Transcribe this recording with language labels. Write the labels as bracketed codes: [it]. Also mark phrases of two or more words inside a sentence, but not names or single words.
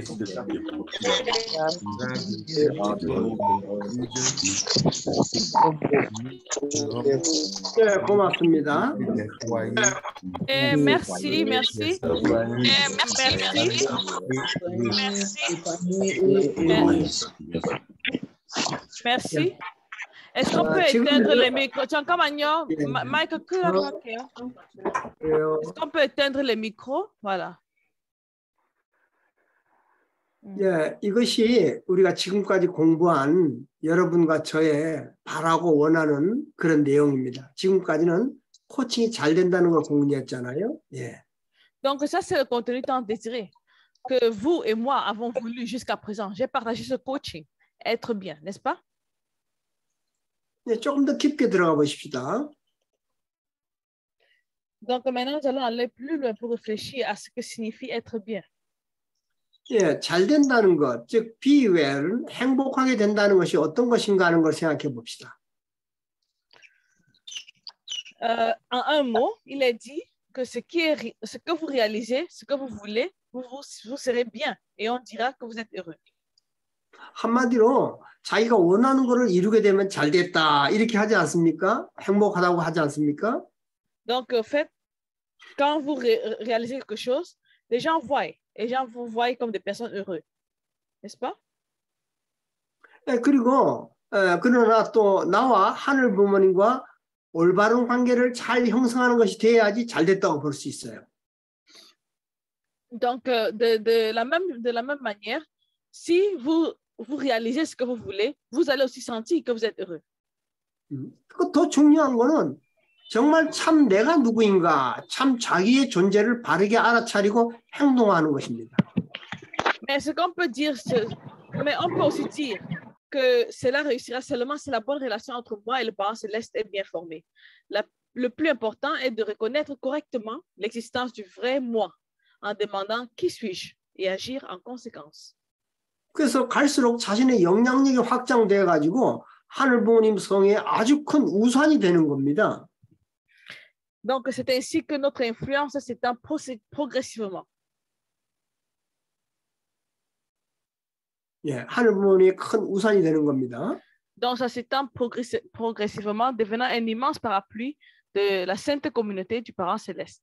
[ko] 네, 고맙습니다. [fr] Merci. Merci. Est-ce qu'on peut éteindre les micros? Mike, est-ce qu'on peut éteindre les micros? Voilà. [ko] 예, 이것이 우리가 지금까지 공부한 여러분과 저의 바라고 원하는 그런 내용입니다. 지금까지는 코칭이 잘 된다는 걸 공부했잖아요. 예. [fr] Donc ça c'est le contenu tant désiré que vous et moi avons voulu jusqu'à présent. J'ai partagé ce coaching, être bien, n'est-ce pas? [ko] 예, 조금 더 깊게 들어가 보십시다. [fr] Donc maintenant nous allons aller plus loin pour réfléchir à ce que signifie être bien. [ko] 예, 잘 된다는 것, 즉 [en] be well, [ko] 행복하게 된다는 것이 어떤 것인가 하는 걸 생각해 봅시다. [fr] En un mot, il est dit que ce que vous réalisez, ce que vous voulez, vous serez bien et on dira que vous êtes heureux. [ko] 한마디로 자기가 원하는 것을 이루게 되면 잘 됐다 이렇게 하지 않습니까? 행복하다고 하지 않습니까? [fr] Donc en fait, quand vous réalisez quelque chose, les gens voient. Les gens vous voient comme des personnes heureuses, n'est-ce pas? [ko] 네, 그리고 그러나 또 나와 하늘 부모님과 올바른 관계를 잘 형성하는 것이 돼야지 잘 됐다고 볼 수 있어요. [fr] Donc de la même manière, si vous réalisez ce que vous voulez, vous allez aussi sentir que vous êtes heureux. [ko] 더 중요한 거는 정말 참 내가 누구인가, 참 자기의 존재를 바르게 알아차리고 행동하는 것입니다. [fr] Mais ce qu'on peut dire, mais on peut aussi dire que cela réussira seulement si la bonne relation entre moi et le parent céleste est bien formée. Le plus important est de reconnaître correctement l'existence du vrai moi en demandant qui suis-je et agir en conséquence. [ko] 그래서 갈수록 자신의 영향력이 확장돼 가지고 하늘 부모님 성에 아주 큰 우산이 되는 겁니다. [fr] Donc, c'est ainsi que notre influence s'étend progressivement. [ko] 예, 하늘 부모님이 큰 우산이 되는 겁니다. [fr] Donc, ça s'étend progressivement, devenant un immense parapluie de la sainte communauté du Parent céleste.